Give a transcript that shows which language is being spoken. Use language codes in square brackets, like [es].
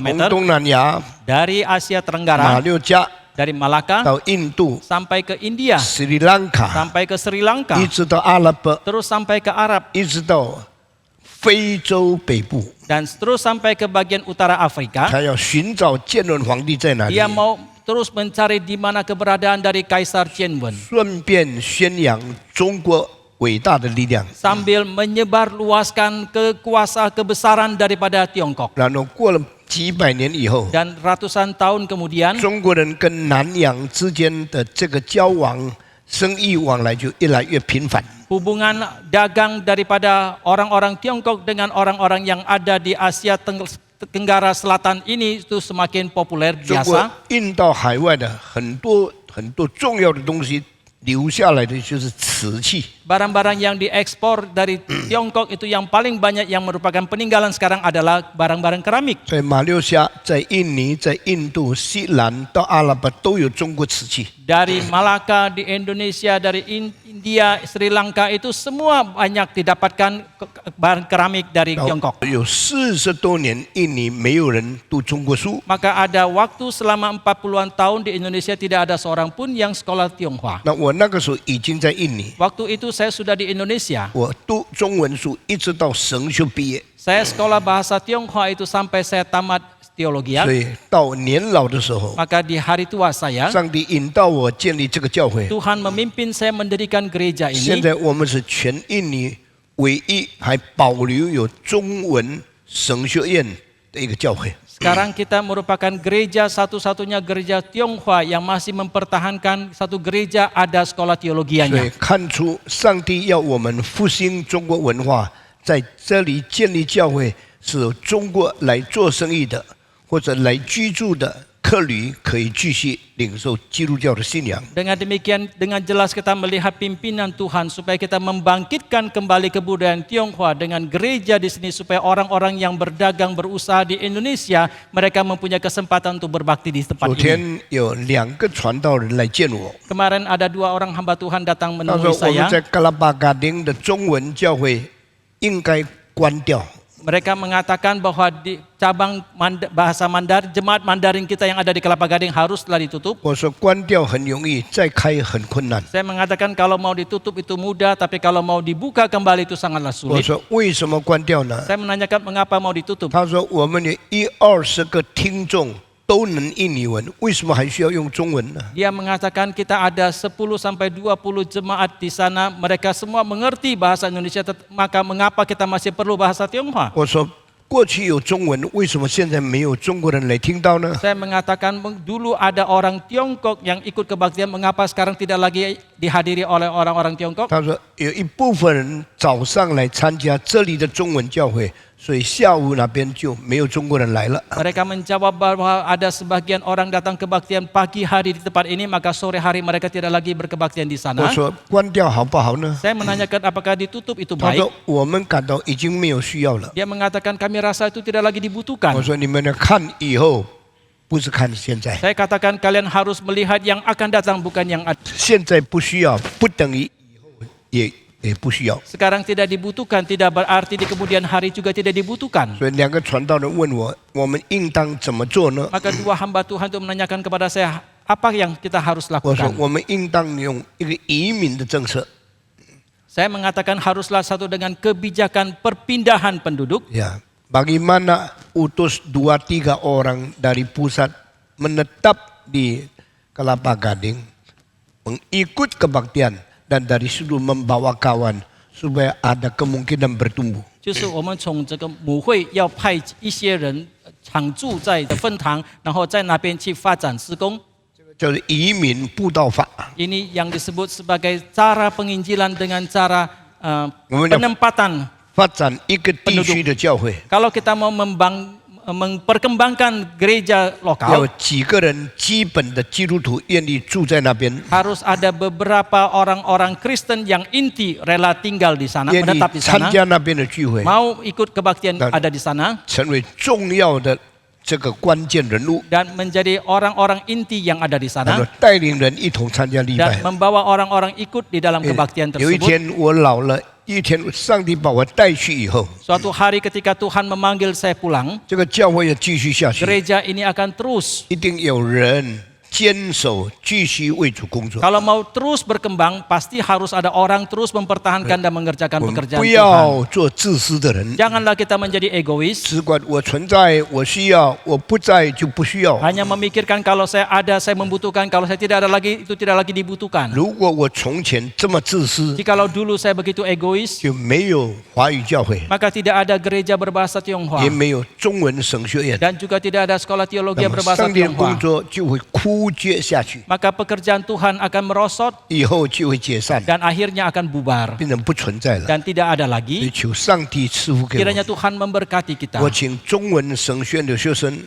[id] meter [zh] 东南亚 [id] dari Asia [zh] 马 [id] Tenggara, [zh] 六甲 [id] dari Malaka [zh] 到印度、 [id] sampai ke India, [zh] 斯里兰卡， [id] sampai ke Sri Lanka, [zh] 一直到阿拉伯， [id] terus sampai ke Arab, [zh] 一直到非洲北部。 [id] dan terus sampai ke bagian utara Afrika. [zh] 他要寻找建文皇帝在哪里， [id] Dia mau terus mencari di mana keberadaan dari Kaisar Qianwen, [zh] 顺便宣扬中国伟大的力量。 [id] sambil menyebarluaskan kekuasaan kebesaran daripada Tiongkok. [zh] 然后过了几百年以后， [id] Dan ratusan tahun kemudian, [zh] 中国人跟南洋之间的这个交往、生意往来就越来越频繁。 [id] hubungan dagang daripada orang-orang Tiongkok dengan orang-orang yang ada di Asia Tenggara Selatan ini itu semakin populer [zh] 中国 [id] biasa. [zh] 运到海外的很多重要的东西留下来的就是瓷器。 [id] Barang-barang yang diekspor dari Tiongkok itu yang paling banyak yang merupakan peninggalan sekarang adalah barang-barang keramik. [zh] 在马六甲、在印尼、在印度、西兰到阿拉伯都有中国瓷器。 [id] Dari Malaka, di Indonesia, dari India, Sri Lanka itu semua banyak didapatkan barang keramik dari [zh] 然后 [id] Tiongkok. [zh] 有40多年，印尼没有人读中国书。 [id] Maka ada waktu selama 40-an tahun di Indonesia tidak ada seorang pun yang sekolah Tionghoa. [zh] 那我那个时候已经在印尼， [id] Waktu itu saya sudah di Indonesia. [zh] 我读中文书一直到神学毕业， [id] Saya sekolah bahasa Tionghoa itu sampai saya tamat teologi. [zh] 所以到年老的时候， [id] Maka di hari tua saya, [zh] 上帝引导我建立这个教会。 [id] Tuhan memimpin saya mendirikan gereja [zh] 现 [id] ini. [zh] 在我们是全印尼唯一还保留有中文神学院的一个教会。 [id] Sekarang kita merupakan gereja satu-satunya gereja Tionghoa yang masih mempertahankan satu gereja ada sekolah [zh] 所以 [id] teologianya. [zh] 看出上帝要我们复兴中国文化，在这里建立教会，是由中国来做生意的或者来居住的客旅可以继续领受基督教的信仰。 [id] Dengan demikian, dengan jelas kita melihat pimpinan Tuhan supaya kita membangkitkan kembali kebudayaan Tionghoa dengan gereja di sini supaya orang-orang yang berdagang berusaha di Indonesia mereka mempunyai kesempatan untuk berbakti di tempat [zh] 昨 [id] ini. [zh] 天有2个传道人来见我， [id] Kemarin ada 2 orang hamba Tuhan datang [zh] 他 [id] menemui [zh] 说我们 [id] saya. [zh] 在嘎拉巴嘎丁的中文教会应该关掉。 [id] Mereka mengatakan bahwa di cabang bahasa Mandarin, jemaat Mandarin kita yang ada di Kelapa Gading haruslah ditutup. [zh] 我说关掉很容易，再开很困难。 [id] Saya mengatakan kalau mau ditutup itu mudah, tapi kalau mau dibuka kembali itu sangatlah [zh] 我 [id] sulit. [zh] 说为什么关掉呢？ [id] Saya menanyakan mengapa mau ditutup. [zh] 他说我们有20个听众都能印尼文，为什么还需要用中文呢？ [id] Dia mengatakan kita ada 10 sampai 20 jemaat di sana, mereka semua mengerti bahasa Indonesia, maka mengapa kita masih perlu bahasa Tionghoa? [zh] 我说过去有中文，为什么现在没有中国人来听到呢？ [id] Saya mengatakan dulu ada orang Tiongkok yang ikut kebaktian, mengapa sekarang tidak lagi dihadiri oleh orang-orang Tiongkok? [zh] 他说有一部分人早上来参加这里的中文教会，所以下午那边就没有中国人来了。 [id] Mereka menjawab bahwa ada sebagian orang datang kebaktian pagi hari di tempat ini, maka sore hari mereka tidak lagi berkebaktian di sana. [zh] 说关掉好不好呢？ [id] Saya menanyakan apakah ditutup itu [zh] 他 [id] baik. [zh] 说我们感到已经没有需要了。 [id] Dia mengatakan kami rasa itu tidak lagi dibutuhkan. [zh] 我说你们要看以后，不是看现在。 [id] Saya katakan kalian harus melihat yang akan datang bukan yang ada. [zh] 现在不需要，不等于以后也不需要。 [id] Sekarang tidak dibutuhkan, tidak berarti di kemudian hari juga tidak dibutuhkan. [zh] 所以两个传道人问我们应当怎么做呢？ [id] Maka dua hamba Tuhan itu menanyakan kepada saya, apa yang kita harus [zh] 我说 [id] lakukan? [zh] 我们应当用一个移民的政策。 [id] Saya mengatakan haruslah satu dengan kebijakan perpindahan penduduk. Ya, bagaimana utus 2-3 orang dari pusat menetap di Kelapa Gading, mengikut kebaktian dan dari situ membawa kawan supaya ada kemungkinan bertumbuh. [zh] 就是我们从这个母会要派一些人常住在分堂，然后在那边去发展施工。就是移民布道法。 [id] Ini yang disebut sebagai cara penginjilan dengan cara penempatan. [zh] 发展一个地区的教会， [id] Kalau kita mau memperkembangkan gereja [zh] 要 [id] lokal, [zh] 几个人基本的基督徒愿意住在那边， [id] harus ada beberapa orang-orang Kristen yang inti rela tinggal di sana, [zh] 愿意 [id] menetap di [zh] 参 [id] sana, [zh] 加那边的聚会， [id] mau ikut kebaktian ada di sana, [zh] 成为重要的这个关键人物， [id] dan menjadi orang-orang inti yang ada di [zh] 然 [id] sana, [zh] 后带领人一同参加礼 [id] dan [zh] 拜。 [id] membawa orang-orang ikut di dalam kebaktian [zh] 有一 [id] tersebut. [zh] 天我老了，一天上帝把我带去以后， [id] Suatu hari ketika Tuhan memanggil saya pulang, [zh] 这个教会要继续下去， [id] gereja ini akan terus. [zh] 一定有人坚守，继续为主工作。 [id] Kalau mau terus berkembang, pasti harus ada orang terus mempertahankan dan mengerjakan [zh] 我们 [id] pekerjaan [zh] 不 [id] Tuhan. [zh] 要做自私的人， [id] Janganlah kita menjadi egois, [zh] 只管我存在，我需要，我不在就不需要。 [id] hanya memikirkan kalau saya ada, saya membutuhkan, kalau saya tidak ada lagi, itu tidak lagi dibutuhkan. [zh] 如果我从前这么自私， [id] Jikalau dulu saya begitu egois, [zh] 就没有华语教会， [id] maka tidak ada gereja berbahasa Tionghoa [zh] 也没有中文神学院， [id] dan juga tidak ada sekolah teologi [zh] 那么 [id] berbahasa [zh] 上帝的工 [id] Tionghoa. [zh] 作就会枯竭下去， [id] Maka pekerjaan Tuhan akan merosot [zh] 以后就会解散， [id] dan akhirnya akan bubar [zh] 变成不存在了。 [id] dan tidak ada [zh] 所以求上帝赐福给 [id] Kiranya [zh] 我。 [id] Tuhan memberkati kita. [zh] 我请中文神学院的学生